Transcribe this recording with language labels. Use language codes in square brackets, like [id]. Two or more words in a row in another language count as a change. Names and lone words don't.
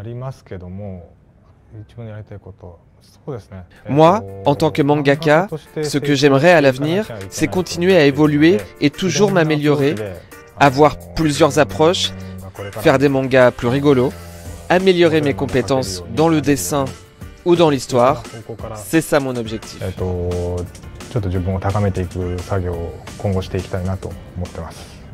[fr] Moi, en tant que mangaka, ce que j'aimerais à l'avenir, c'est continuer à évoluer et toujours m'améliorer, avoir plusieurs approches, faire des mangas plus rigolos, améliorer mes compétences dans le dessin ou dans l'histoire. C'est ça mon objectif. [ja] ちょっと自分を高めていく作業を今後していきたいなと思ってます。